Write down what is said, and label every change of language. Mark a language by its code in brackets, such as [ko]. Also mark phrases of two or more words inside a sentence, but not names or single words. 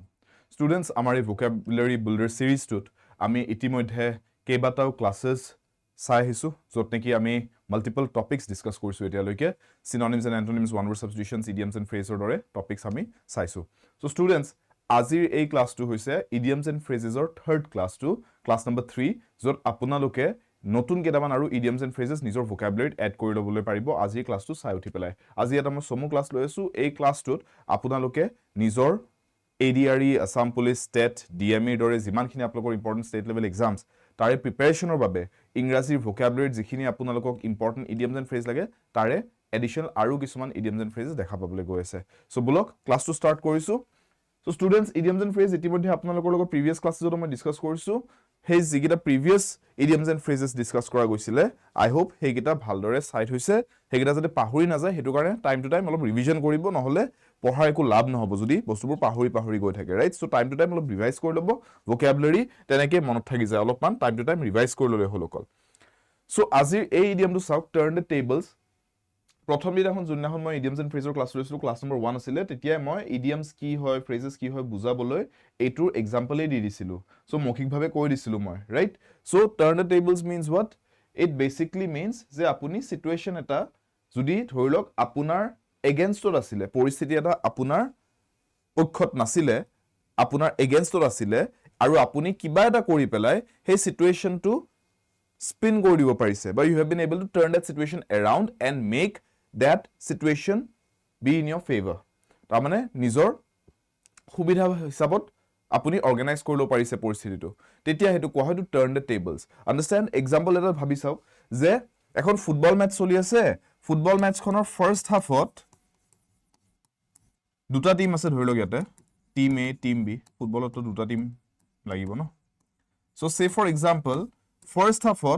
[en] Students, our vocabulary builder series [as] তাত আমি ইতিমধ্যে কেবাটাও classes চাই হৈছোঁ য'ত যেনেকি আমি [en] multiple topics discuss [as] কৰিছোঁ এতিয়ালৈকে [en] synonyms and antonyms, one word substitutions, idioms and phrases [as] দৰে topics আমি চাইছোঁ. [en] So students, [as] আজিৰ এই class টো হৈছে [en] idioms and phrases or third class [as] tu class number 3 jot apunaloke নতুন কেটামান আৰু [en] idioms and phrases [as] নিজৰ [en] vocabulary add [as] কৰি লবলৈ পাৰিব আজি ক্লাসটো চাই উঠি পেলাই আজি এটা মই সমু ক্লাস লৈ আছো এই ক্লাসটোত আপোনালোকে নিজৰ ADRE আসাম পুলিচ ষ্টেট DME দৰে যিমানখিনি আপোনালোকৰ [en] important state level exams [as] তাৰে প্ৰিপাৰেচনৰ বাবে ইংৰাজীৰ vocabulary যিখিনি আপোনালোকক ইম্পৰ্টেন্ট [en] idioms and phrases [as] লাগে তাৰে এডিশনাল আৰু কিছুমান [en] idioms and [as] phrases দেখা পাবলৈ গৈ আছে সো বলক ক্লাসটো ষ্টাৰ্ট কৰিছো [en] so students idioms and phrases [as] ইতিমধ্যে আপোনালোকৰ লগত প্ৰিভিয়াস ক্লাসত মই ডিসকাস কৰিছো হেই যিগিটা [en] previous idioms and phrases discuss [as] কৰা গৈছিলে [en] I hope [as] হেগিটা ভালদৰে সাইড হৈছে হেগিটা যাতে পাহৰি না যায় হেতু কাৰণে [en] time to time [as] অলপ ৰিভিজন কৰিব নহলে পঢ়াৰ একো লাভ নহব যদি বস্তুবোৰ পাহৰি গৈ থাকে [en] right so time to time [as] অলপ ৰিভাইজ কৰি লব vocabulary তেনেকে মনত থাকি যায় অলপমান [en] time to time revise [as] কৰি ললে হল অকল সো আজিৰ এই ইডিয়মটো চাওক [en] turn the tables [as] প্ৰথম দিনাখন জুনিয়াখন মই [en] idioms and phrases [as] ক্লাস লৈছিলো [en] class number 1 [as] আছিল তেতিয়া মই idioms কি হয় phrases কি হয় বুজাবলৈ এইটোৰ এক্সাম্পল দি দিছিলো সো মৌখিকভাৱে কৈ দিছিলো মই [en] right so turn the tables means what it basically means [as] যে আপুনি সিচুৱেচন এটা যদি ধৰিলক আপোনাৰ এগেইনষ্টত আছিল পৰিস্থিতি এটা আপোনাৰ পক্ষত নাছিলে আপোনাৰ এগেইনষ্টত আছিল আৰু আপুনি কিবা এটা কৰি পেলাই সেই সিচুৱেচনটো spin কৰি দিব পাৰিছে [en] but you have been able to turn that situation around and make that situation be in your favor [as] তাৰ মানে নিজৰ সুবিধা হিচাপত আপুনি অৰ্গানাইজ কৰিব পাৰিছে পৰিস্থিতিটো তেতিয়া হেতু কোৱা হয় [en] to turn the tables understand example [as] এটা ভাবি চাও যে এখন [en] football match [as] চলি আছে [en] football matchখনৰ first halfত [as] দুটা টিম আছে ধৰি লওক ইয়াতে টিম A টিম B ফুটবলত তো দুটা টিম লাগিব ন [en] so say for example first halfত